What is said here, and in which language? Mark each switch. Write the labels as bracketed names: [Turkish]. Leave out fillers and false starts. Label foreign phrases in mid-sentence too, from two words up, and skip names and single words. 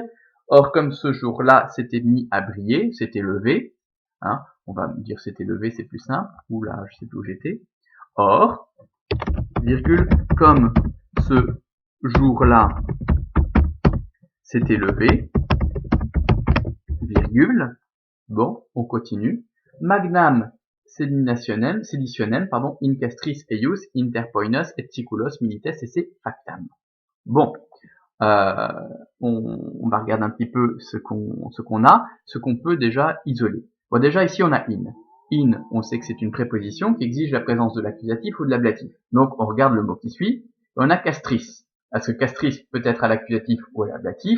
[French] Or, comme ce jour-là s'était mis à briller, s'était levé, on va dire s'était levé, c'est plus simple. Oula, je sais plus où j'étais. Or, virgule, comme ce jour-là s'était levé, virgule, bon, on continue. [Latin] Magnam seditionem, in castris eius inter poinos et siculos milites esse factam. [French] Bon, on va regarder un petit peu ce qu'on a, ce qu'on peut déjà isoler. Bon, déjà ici on a in. In, on sait que c'est une préposition qui exige la présence de l'accusatif ou de l'ablatif. Donc on regarde le mot qui suit, et on a castris. Est-ce que castris peut être à l'accusatif ou à l'ablatif?